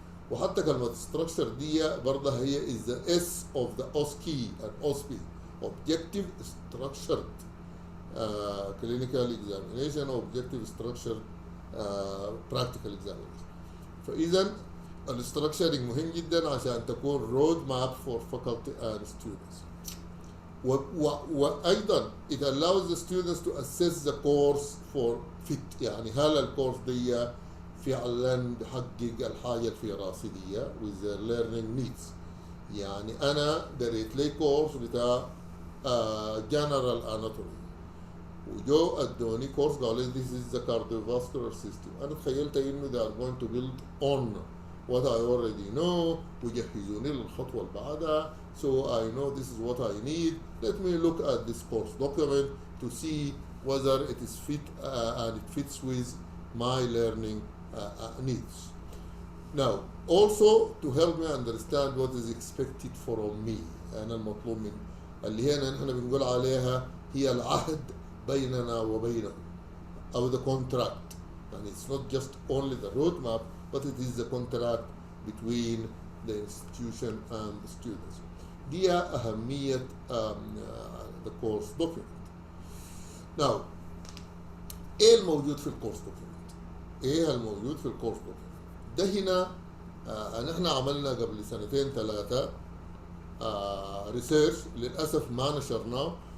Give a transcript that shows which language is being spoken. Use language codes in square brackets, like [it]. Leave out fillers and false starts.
[en] وحتى كلمة structure دي برضه هي is the S of the OSCE and OSPE objective structured clinical examination or objective structured practical examination. [ar] فإذا الستراكشرنج مهم جدا عشان تكون [en] Road map for faculty and students. وايضا it allows the students to assess the course for fit. [ar] يعني هل الكورس دي فعلا بحقق الحاجه اللي في راسي دي [en] with their learning needs. [ar] يعني انا دريت لي كورس بتاع general anatomy وجو ادوني كورس قالوا لي [en] this is the cardiovascular system. [ar] انا تخيلت انه [en] they are going to build on what I already know [ar] ويجهزوني للخطوة اللي بعدها. [en] So I know this is what I need. Let me look at this course document to see whether it is fit and it fits with my learning needs. Now also to help me understand what is expected from me. [ar] أنا المطلوب من اللي هنا نحن بنقول عليها هي العهد بيننا وبينهم أو [en] the contract. And it's not just only the roadmap but it is the contract between the institution and the students. [ar] دي أهمية the course document. Now إيه الموجود في الكورس document؟ إيه الموجود في الكورس document؟ ده هنا نحن عملنا قبل سنتين ثلاثة ريسيرش للأسف ما نشرناه.